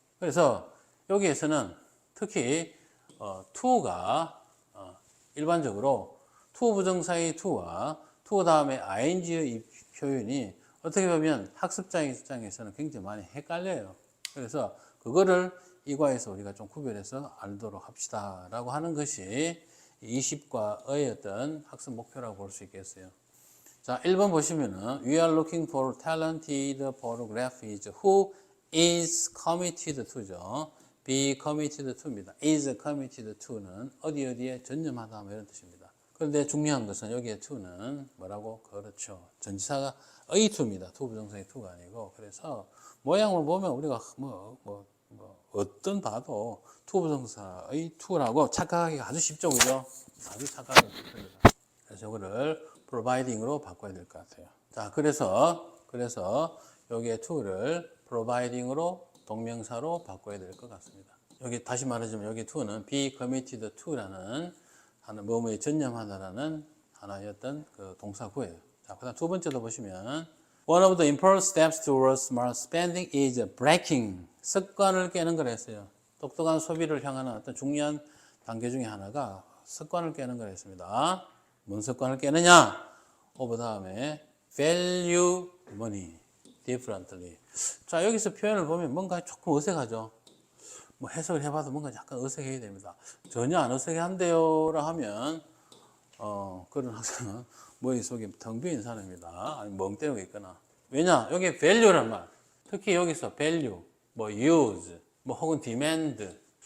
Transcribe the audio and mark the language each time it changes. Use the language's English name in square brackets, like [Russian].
[Korean] 그래서 여기에서는 특히, to가, 일반적으로 투 부정사의 투와 투 다음에 ing의 표현이 어떻게 보면 학습자의 입장에서는 굉장히 많이 헷갈려요. 그래서 그거를 이 과에서 우리가 좀 구별해서 알도록 합시다 라고 하는 것이 20과의 어떤 학습 목표라고 볼 수 있겠어요. 자, 1번 보시면은 [English] We are looking for talented photographers who is committed to [Korean] 죠. [English] be committed to [Korean] 입니다. [English] is committed to [Korean] 는 어디에 전념하다 이런 뜻입니다. 그런데 중요한 것은 여기에 to는 뭐라고? 그렇죠. 전치사가 의 to입니다. 투 부정사의 to가 아니고. 그래서 모양을 보면 우리가 어떤 봐도 투 부정사의 to라고 착각하기가 아주 쉽죠. 그죠? 아주 착각하기 쉽습니다. 그래서 이거를 providing으로 바꿔야 될 것 같아요. 자, 그래서 여기에 to를 providing으로 동명사로 바꿔야 될 것 같습니다. 여기 다시 말하자면 여기 to는 [English] be committed to [Korean] 라는 하나 뭐뭐에 전념하다라는 하나의 어떤 그 동사구예요. 자, 그다음 두 번째도 보시면 [English] one of the important steps towards smart spending is breaking. [Korean] 습관을 깨는 걸 했어요. 똑똑한 소비를 향하는 어떤 중요한 단계 중에 하나가 습관을 깨는 걸 했습니다. 뭔 습관을 깨느냐? [English] over [Korean] 다음에 [English] value money differently. [Korean] 자, 여기서 표현을 보면 뭔가 조금 어색하죠. 뭐 해석을 해봐도 뭔가 약간 어색해야 됩니다. 전혀 안 어색한데요라 하면 그런 학생은 머릿속에 텅 비인 사람입니다. 아니 멍 때리고 있거나. 왜냐? 여기 value란 말. 특히 여기서 value, 뭐 use, 뭐 혹은 demand.